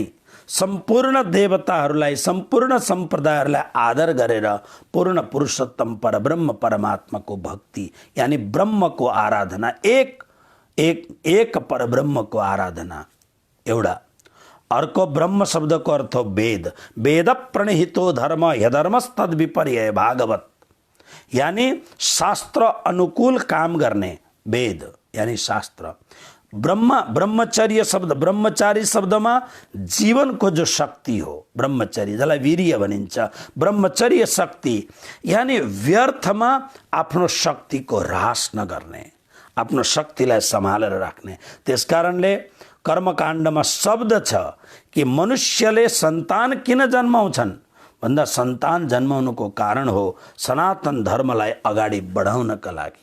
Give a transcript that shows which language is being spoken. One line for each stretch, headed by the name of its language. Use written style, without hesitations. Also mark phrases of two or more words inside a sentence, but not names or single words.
Nepali: सम्पूर्ण देवताहरूलाई, सम्पूर्ण सम्प्रदायहरूलाई आदर गरेर पूर्ण पुरुषोत्तम परब्रह्म परमात्माको भक्ति, यानी ब्रह्मको आराधना, एक परब्रह्मको आराधना एउटा। अर्को ब्रह्म शब्दको अर्थ हो वेद।
Sanskrit: वेद प्रणहितो धर्म ह्यधर्मस्तद विपर्य
Nepali: भागवत, यानी शास्त्र अनुकूल काम गर्ने, वेद यानी शास्त्र। ब्रह्मचर्य शब्द, ब्रह्मचारी शब्दमा जीवनको जो शक्ति हो, ब्रह्मचर्य जसलाई वीर्य भनिन्छ, ब्रह्मचर्य शक्ति यानी व्यर्थमा आफ्नो शक्तिको ह्रास नगर्ने, आफ्नो शक्तिलाई सम्हालेर राख्ने। त्यसकारणले कर्मकाण्डमा शब्द छ कि मनुष्यले सन्तान किन जन्माउँछन् भन्दा सन्तान जन्माउनुको कारण हो सनातन धर्मलाई अगाडि बढाउनका लागि।